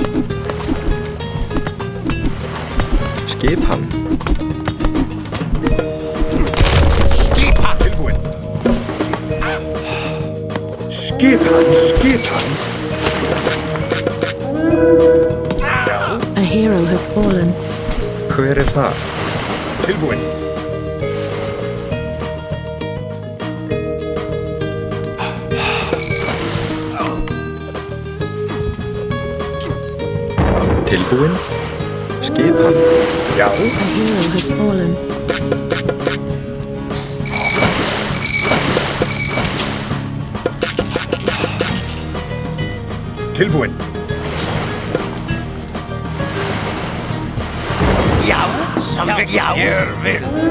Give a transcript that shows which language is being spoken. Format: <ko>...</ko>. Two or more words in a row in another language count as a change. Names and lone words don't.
<is>Skipan. Tilbúinn. Skipan. Skipan. Já.</is> <en>A hero has fallen.</en> <is>Hver er þar? Tilbúinn. Tilbúinn. Skipan. Já.</is> <en>A hero has fallen.</en> <is>Tilbúinn. Já. Samþykkt. Já. Ég vil.</is>